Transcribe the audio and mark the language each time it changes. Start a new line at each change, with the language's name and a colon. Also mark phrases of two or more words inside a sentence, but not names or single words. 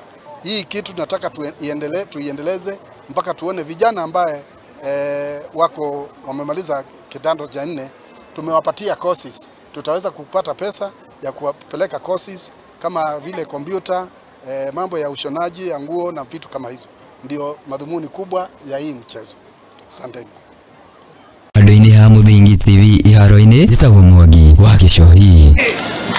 Swahili: Hii kitu tunataka tuiendeleze mpaka tuone vijana ambaye wako wamemaliza kidato cha 4, tumewapatia courses. Tutaweza kupata pesa ya kuwapeleka courses kama vile kompyuta, mambo ya ushonaji ya nguo na vitu kama hizo. Ndio madhumuni kubwa ya hii mchezo. Asanteni.
Kikuyu: Andũ-inĩ ha Muthingi TV iharo-inĩ njĩtagwo Mwangi wa Gĩcohi.